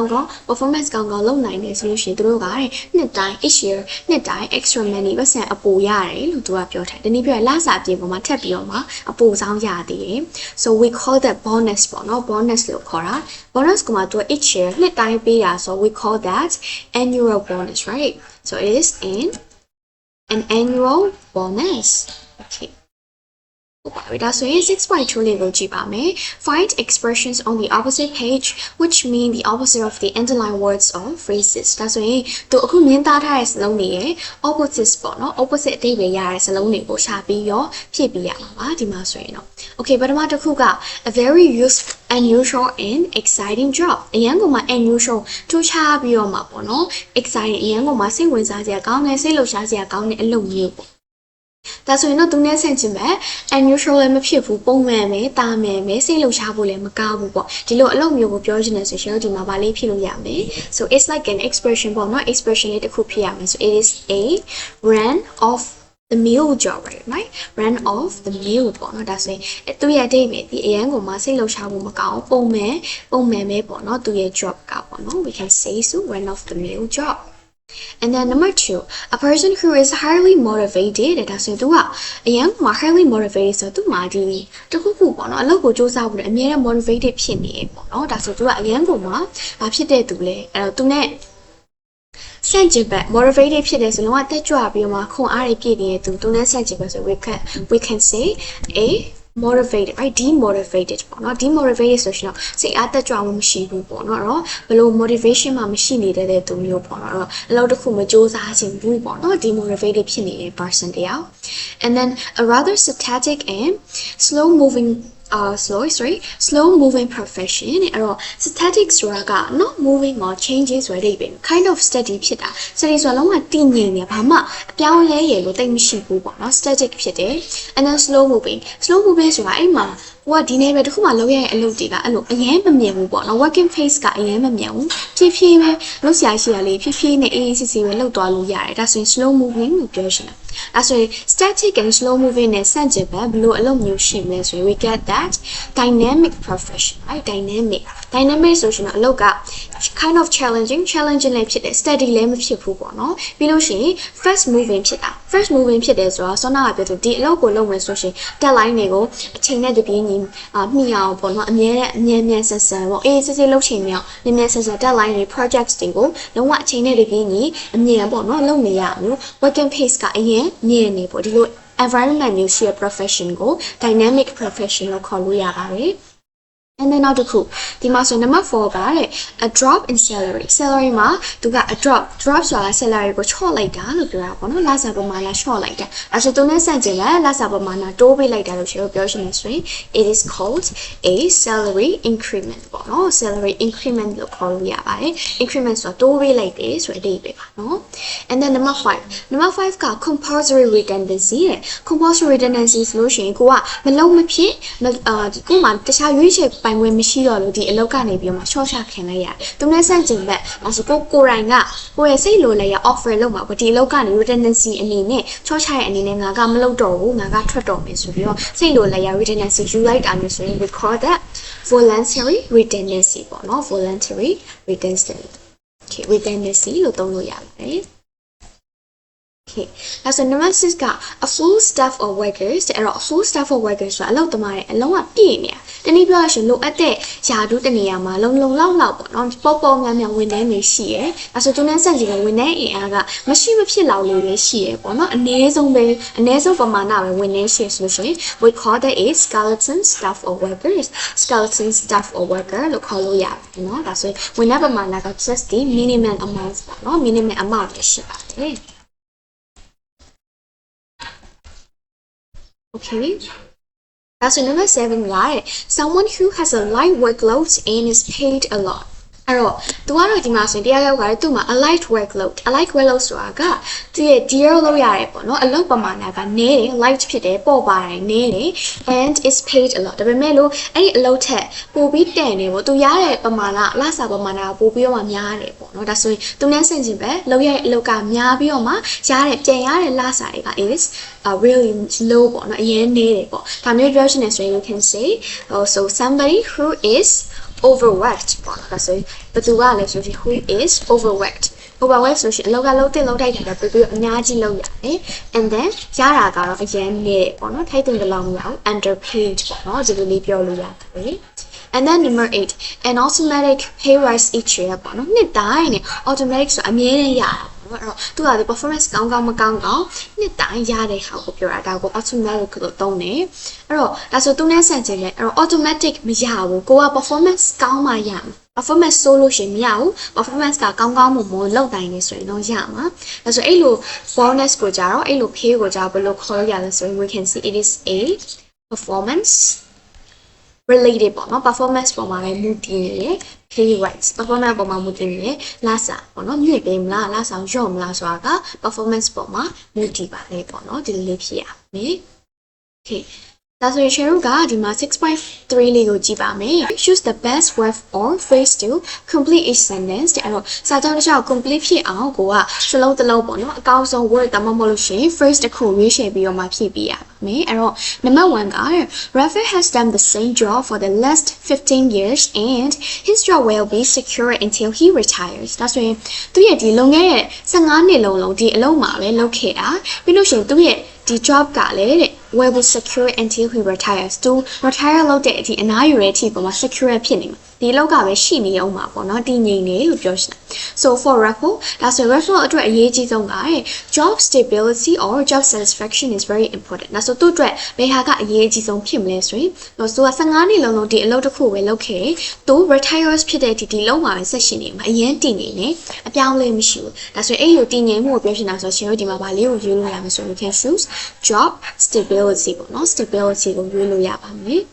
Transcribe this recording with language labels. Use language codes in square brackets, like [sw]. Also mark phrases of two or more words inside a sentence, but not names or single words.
[my] င်းကောင်း performance ကောင်းကောင်းလုပ်နိုင်တယ်ဆိုလို့ရှိရင်သူတို့ကနှစ်တိုင်း [en] each year [my] နှစ်တိုင်း [en] extra money [my] ပတ်စံအပိုရတယ်လို့သူကပြောထားတယ်ဒီနေ့ပြောရလစာအပြင်ပေါ်မှာထပ်ပြီးတော့မှအပိုဆောင်ရသေးတယ် [en] so we call that bonus [my] ပေါ့နော် bonus လို့ခေါ်တာ bonus ကမှသူက [en] each year [my] နှစ်တိုင်းပေးတာ [en] so we call that annual bonus right so it is an annual bonus. Okay. So in 6.2 level find expressions on the opposite page which mean the opposite of the underlined words or phrases. So in to [my] အခုမြင်သားထားတဲ့စလုံးတွေရဲ့ opposites ပေါ့နော် opposite အဓိပ္ပာယ်ရတဲ့စလုံးတွေကိုရှာပြီးရောဖြည့်ပေးရမှာပါဒီမှာဆိုရင်တော့ Okay ပထမတစ်ခုက [en] a very useful unusual and exciting job [my] အရန်ကိုမှ unusual ထူးခြားပြီးတော့မှာပေါ့နော် exciting အရန်ကိုမှစိတ်ဝင်စားစရာကောင်းတဲ့စိတ်လှုပ်ရှားစရာကောင်းတဲ့အလုပ်မျိုးပေါ့ဒါဆိုရင်တော့သူနဲ့ဆန့် ကျင်ဘက် unusual လည်းမဖြစ်ဘူးပုံမှန်ပဲတာမန်ပဲစိတ်လှုပ်ရှားဖို့လည်းမကောင်းဘူးပေါ့ဒီလိုအလုပ်မျိုးကိုပြောချင်တယ်ဆိုရင်ဒီမှာဗာလေးဖြည့်လို့ရမယ် [en] so it's like an expression [my] ပေါ့နော် expression လေးတစ်ခုဖြည့်ရမယ် [en] so it is a run off the mill job right run off the mill [my] ပေါ့နော်ဒါဆိုရင်သူရဲ့အဓိပ္ပာယ်ဒီအရန်ကိုမှစိတ်လှုပ်ရှားဖို့မကောင်းပုံမှန်ပဲပေါ့နော်သူရဲ့ job ကပေါ့နော် [en] we can say so run off the mill job And then number 2, a person who is highly motivated [my] ဒါဆိုသူကအရင်က [en] highly motivated [my] ဆိုသူမှာဒီတခုခုပေါ့နော်အလုပ်ကိုစူးစမ်းဖို့အ များနဲ့ motivated ဖြစ်နေပေါ့နော်ဒါဆိုသူကအရင်ကမှဘာဖြစ်တဲ့သူလဲအဲ့တော့သူနဲ့ဆန့်ကျင်ဘက် motivated ဖြစ်တယ်ဆိုလုံးဝတက်ကြွပြီးတော့မှခွန်အားတွေပြည့်နေတဲ့သူနဲ့ဆန့်ကျင်ဘက်ဆို [en] we can say a motivated right demotivated [my] ပေါ့နော် demotivated ဆိုရှင်တော့စိတ်အားတက်ကြွမှုမရှိဘူးပေါ့နော်အဲ့တော့ဘလို့ motivation မှမရှိနေတဲ့သူမျိုးပေါ့နော်အဲ့တော့အလုပ်တစ်ခုမစူးစမ်းခြင်းဘူးပေါ့နော် demotivated ဖြစ်နေတဲ့ person တယောက် [en] and then a rather static and slow moving profession [my] အဲ့တော့ static ဆိုတာက [en] not moving or changing [my] ဆိုတဲ့ [en] kind of steady [my] ဖြစ်တာ steady ဆိုတော့လုံးဝတည်ငြိမ်နေဘာမှအပြောင်းလဲရလို့တိတ်မရှိဘူးပေါ့နော် static ဖြစ်တယ် [en] and then slow moving [my] ဆိုတာအဲ့မှာဟိုကဒီနေ့ပဲတခုမှလောက်ရတဲ့အလုပ်တွေကအဲ့လိုအရင်မမြင်ဘူးပေါ့နော် [en] working phase [my] ကအရင်မမြင်ဘူးဖြည်းဖြည်းပဲလုပ်ဆရာရှိရလေးဖြည်းဖြည်းနဲ့အေးအေးဆေးဆေးပဲလုပ်သွားလို့ရတယ်ဒါဆိုရင် [en] slow moving [my] လို့ပြောရှင်တာဒါဆိုရင် static [en] and slow moving [my] နဲ့ဆန့်ကျင်ဘက်ဘယ်လိုအလုပ်မျိုးရှိမလဲဆိုရင် [en] we get that dynamic profession right [my] dynamic ဆိုရှင်တော့အလုပ်က [en] kind of challenging [my] လည်းဖြစ်တယ် steady လည်းမဖြစ်ဘူးပေါ့နော်ပြီးလို့ရှိရင် [en] fast moving [my] ဖြစ်တယ်ဆိုတော့ဆောနာကပြောသူဒီအလုပ်ကိုလုပ်မယ်ဆိုရှင် deadline တွေကိုအချိန်နဲ့တပြေးညီမှီအောင်ပေါ့နော်အမြဲဆက်ပေါ့အေးစစ်စစ်လုပ်ချင် မြောက်မြဲဆက် deadline တွေ projects တွေကိုလုံးဝအချိန်နဲ့တပြေးညီအမြဲပေါ့နော်လုပ်နေရမျိုး [en] working pace [my] ကအရင်မြင့်နေပေါ့ဒီလို environment မျိုးရှိတဲ့ profession ကို [en] dynamic profession [my] လို့ခေါ်လို့ရပါတယ် [en] And then [my] နောက်တစ်ခုဒီမှာဆို number 4ကတဲ့ [en] a drop in [my] salary မှာသူက [en] a drop [my] ဆိုတာ salary ကိုချော့လိုက်တာလို့ပြောတာပေါ့နော်လစာပမာဏချော့လိုက်တာအဲဆိုသူနဲ့ဆန့်ကျင်လဲလစာပမာဏတိုးပေးလိုက်တာလို့ပြောရှင်နေဆိုရင် [en] it is called a salary increment [my] ပေါ့နော် [en] salary increment [my] လို့ခေါ်လို့ရပါတယ် increment ဆိုတာတိုးပေးလိုက်တယ်ဆိုတဲ့အဓိပ္ပာယ်ပါနော် [en] and then number 5 [my] က [en] compulsory redundancy [my] တဲ့ [en] compulsory redundancy [my] ဆို လို့ရှိရင်ကိုကမလုံးမဖြစ်ကိုမှတခြားရွေးချယ်ပိုင်ခွင့်မရှိတော့လို့ဒီအလုပ်ကနေပြီးတော့မှရှော့ချခင်လိုက်ရတယ်။သူနဲ့ဆန့်ကျင်ဘက်ဒါဆိုကိုရိုင်းကကိုရဲ့စိတ်လိုလည်းရ offer လုပ်မှာပေါ့ဒီအလုပ်ကနေ redundancy အနေနဲ့ချော့ချရဲ့အနေနဲ့ငါကမလုပ်တော့ဘူးငါကထွက်တော့မယ်ဆိုပြီးတော့စိတ်လိုလည်းရ redundancy ယူလိုက်တာမျိုးဆိုရင် [en] we call that voluntary redundancy [my] ပေါ့နော် [en] voluntary redundancy okay redundancy [my] လို့သုံးလို့ရပါတယ် Okay. [en] Now so number 6 [my] က [en] a full staff of workers [my] တဲ့အဲ့တော့ [en] a full staff of workers [my] ဆိုတာအလုပ်သမားတွေအလုံးဝပြည့်နေတာတနည်း ပြောရရင်လိုအပ်တဲ့ယာဒူးတနေရာမှာလုံလောက်ပေါ့နော်ပေါ်များဝန်ထမ်းတွေရှိရဲအဲဆိုသူနဲ့ဆက်ကြည့်ရင်ဝန်ထမ်းအင်အားကမရှိမဖြစ်လောက်လေးပဲရှိရဲပေါ့နော်အနည်းဆုံးပမာဏပဲဝန်ထမ်းရှိဆိုလို့ရှိရင် [en] we call that a skeleton staff of worker [my] လို့ခေါ်လို့ရတယ်နော်ဒါဆိုရင်ဝန်ထမ်းပမာဏက [en] just the minimum amount [my] ပေါ့နော် [en] minimum amount [my] ပဲရှိပါတယ် Okay. [en] That's number 7, right? Someone who has a light workload and is paid a lot. [my] အဲ့တော့သူကတော့ဒီမှာဆိုရင်တရားရောက်ကလည်းသူ့မှာ [en] a light workload [my] ဆိုတာကသူရဲ့ deal လုပ်ရတယ်ပေါ့နော်အလုပ်ပမာဏကနည်းတယ် light ဖြစ်တယ်ပေါ့ပါတယ်နည်းတယ် [en] and is paid a lot [my] ဒါပေမဲ့လို့အဲ့ဒီအလုပ်ထက်ပိုပြီးတန်နေပေါ့သူရတဲ့ပမာဏလစာပမာဏက ပိုပြီးတော့မှများတယ်ပေါ့နော်ဒါဆိုရင်သူနဲ့ဆင်ခြင်ပဲလုပ်ရတဲ့အလုပ်ကများပြီးတော့မှပြန်ရတဲ့လစာတွေက [en] is really low [my] ပေါ့နော်အရင်နည်းတယ်ပေါ့ဒါမျိုးပြောရှင်နေဆိုရင် [en] you can say so somebody who is [my] overworked ပေါ့နော်ဒါဆိုရင်ဘယ်သူကလဲဆိုရင် [en] who is overworked [my] ဆိုရှင်အလောက်ကလုံးတိုက်တာပဲပြီးအများကြီးလုပ်ရတယ် [en] and then [my] ရတာကတော့အရင်နဲ့ပေါ့နော်ထိုက်တဲ့ လောက်မရအောင် underpaid ပေါ့နော်ဒီလိုလေးပြောလို့ရတယ် [en] and then number 8 an automatic pay rise each year [my] ပေါ့နော်နှစ်တိုင်းနဲ့ automatic ဆိုအမြဲတမ်းရတာနော်အဲ့တော့ သူကဒီ performance ကောင်းမကောင်းတော့နှစ်တိုင်းရတဲ့ဟာကိုပြောတာဒါကို automatic လို့သုံးတယ်အဲ့တော့ဒါဆိုသူနဲ့ဆန့်ကျင်တယ်အဲ့တော့ automatic မရဘူးကိုက performance ကောင်းမှရမှာ performance ဆိုလို့ရှိရင်မရဘူး performance ကကောင်းမွန်လောက်တိုင်းနေဆိုရင်တော့ရမှာဒါဆိုအဲ့လို bonus ကိုကြတော့အဲ့လို pay ကိုကြဘယ်လိုခေါ်ရလဲဆိုရင် [en] we can see it is a performance [my] related ပေါ့နော် performance ပေါ်မှာပဲမူတည်နေတယ် [en] pay rates performance [my] ပေါ်မှာမူတည်နေတယ်လစာပေါ့နော်မြင့်ပေးမလားလစာရော့မလားဆိုတာက performance ပေါ်မှာမူတည်ပါလေပေါ့နော်ဒီလေးဖြစ်ရမယ် okay ဒါဆိုရင် share ကဒီမှာ 6.3 လေးကိုကြည့်ပါမယ် [en] choose the best verb or phrase to complete each sentence [my] တဲ့အဲ့တော့စာကြောင်း တစ်ခု complete ဖြစ်အောင်ကိုကစလုံးတစ်လုံးပေါ့နော်အကောင်းဆုံး word တမမလို့ရှိရင် phrase တစ်ခုရွေးချယ်ပြီးတော့မှဖြည့်ပေးရမယ်အဲ့တော့ number 1 က [en] Rafael has done the same job for the last 15 years and his job will be secure until he retires [my] ဒါဆိုရင်သူရဲ့ဒီလွန်ခဲ့တဲ့15နှစ်လုံးဒီအလုပ်မှာပဲလုပ်ခဲ့တာပြီးလို့ရှိရင်သူရဲ့ဒီ job ကလည်းတဲ့ [en] will be secure until he retires to retire [my] လုပ်တဲ့အ ထိအနားယူတဲ့အထိပုံမှာ secure ဖြစ်နေမှာဒီလောက်ကပဲရှိနေအောင်ပါပေါ့နော်တည်ငြိမ်နေလို့ပြောချင်တာ [en] so for Rafael [my] ဒါဆို Rafael အတွက်အရေးကြီးဆုံးက [en] job stability or job satisfaction is very important [my] ဒါဆိုသူ့အတွက်ဘယ်ဟာကအရေးကြီးဆုံးဖြစ်မလဲဆိုရင်သူက15နှစ်လုံးဒီအလုပ်တစ်ခုပဲလုပ်ခဲ့သူ retires ဖြစ်တဲ့ဒီလုံးမှာပဲဆက်ရှိနေမှာအရင်တည်နေနေအပြောင်းလဲမရှိဘူးဒါဆိုအဲ့လိုတည်ငြိမ်မှုကိုပြောချင်တာဆိုရှင်တို့ဒီမှာဗာလေးကိုရွေးလို့ရမယ်ဆိုရင် [en] we can choose job stability [my] ပေါ့နော် stability ကိုရွေးလို့ရပါမယ်